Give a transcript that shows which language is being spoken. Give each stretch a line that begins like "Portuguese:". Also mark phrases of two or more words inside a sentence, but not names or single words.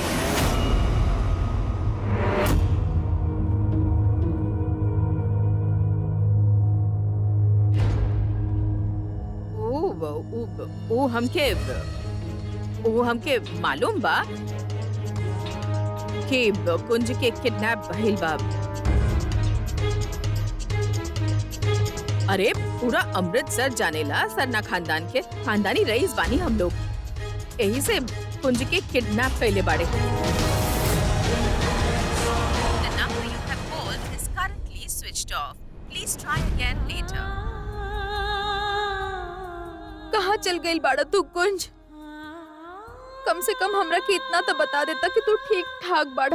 Bhojpuri: वो हमके मालूम बा कि कुंज के किडनैप भइल बा। अरे पूरा अमृतसर जानेला सरना खानदान के खानदानी रईस बानी हम लोग। यही से कुंज के किडनैप कैले बाड़े।
English: The number you have called is currently switched off. Please try again later.
Bhojpuri: कहाँ चल गई बाड़ा तू कुंज? कम से कम हमरा के इतना तो बता देता कि तू ठीक ठाक बाड़ा।